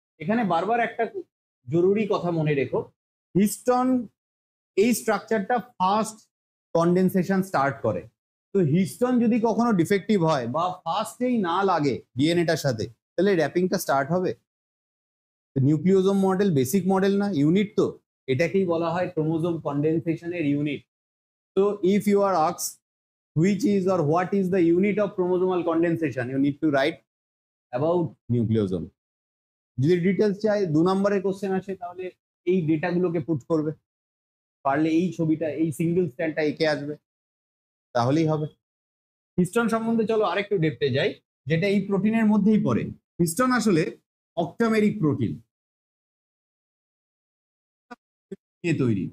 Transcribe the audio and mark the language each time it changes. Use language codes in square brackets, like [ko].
[bn] এখানে বারবার একটা জরুরি কথা মনে রেখো, হিস্টোন এই স্ট্রাকচারটা ফার্স্ট কন্ডেনসেশন স্টার্ট করে। তো হিস্টোন যদি কখনো ডিফেক্টিভ হয় বা ফার্স্টেই না লাগে ডিএনএটার সাথে, তাহলে র্যাপিংটা স্টার্ট হবে। নিউক্লিওজোম মডেল বেসিক মডেল না, ইউনিট তো, এটাকেই বলা হয় ক্রোমোজোম কন্ডেনসেশনের ইউনিট। [en] তো if you are asked which is or what is the unit of chromosomal condensation, you need to write about nucleosome. [bn] যদি ডিটেলস চাই 2 নম্বরের কোশ্চেন আসে তাহলে এই ডেটাগুলোকে পুট করবে। পারলে এই ছবিটা, এই সিঙ্গেল স্ট্র্যান্ডটা এঁকে আসবে, তাহলেই হবে। হিস্টোন সম্বন্ধে চলো আরেকটু ডেপথে যাই, যেটা এই প্রোটিনের মধ্যেই পড়ে। হিস্টোন আসলে অক্টামেরিক প্রোটিন নিয়ে তৈরি।